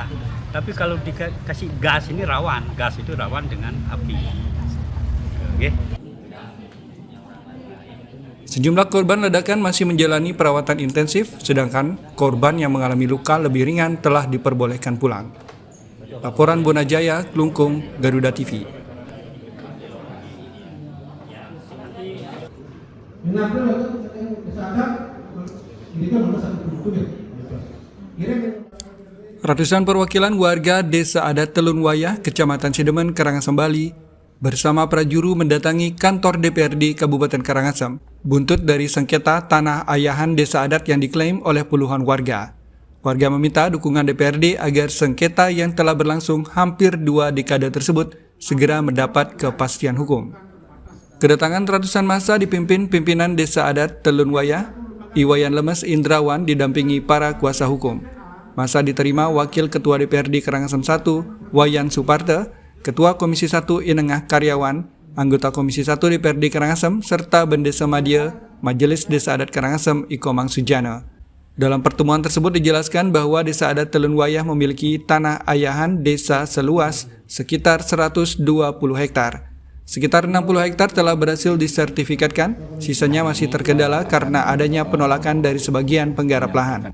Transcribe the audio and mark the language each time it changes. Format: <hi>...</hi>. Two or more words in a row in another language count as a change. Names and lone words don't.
<id>Tapi kalau dikasih gas ini rawan, gas itu rawan dengan api. Oke. Sejumlah korban ledakan masih menjalani perawatan intensif, sedangkan korban yang mengalami luka lebih ringan telah diperbolehkan pulang. Laporan Bonajaya, Klungkung, Garuda TV. Ratusan perwakilan warga Desa Adat Telunwayah, Kecamatan Sidemen, Karangasem, Bali, bersama prajuru mendatangi kantor DPRD Kabupaten Karangasem, buntut dari sengketa tanah ayahan Desa Adat yang diklaim oleh puluhan warga. Warga meminta dukungan DPRD agar sengketa yang telah berlangsung hampir 2 dekade tersebut segera mendapat kepastian hukum. Kedatangan ratusan massa dipimpin pimpinan Desa Adat Telunwayah, Iwayan Lemes Indrawan didampingi para kuasa hukum. Massa diterima Wakil Ketua DPRD Karangasem I, Wayan Suparte, Ketua Komisi 1 Inengah Karyawan, anggota Komisi 1 DPRD Karangasem, serta Bendesa Madya Majelis Desa Adat Karangasem Ikomang Sujana. Dalam pertemuan tersebut dijelaskan bahwa Desa Adat Telunwayah memiliki tanah ayahan desa seluas sekitar 120 hektar. Sekitar 60 hektar telah berhasil disertifikatkan, sisanya masih terkendala karena adanya penolakan dari sebagian penggarap lahan.</id>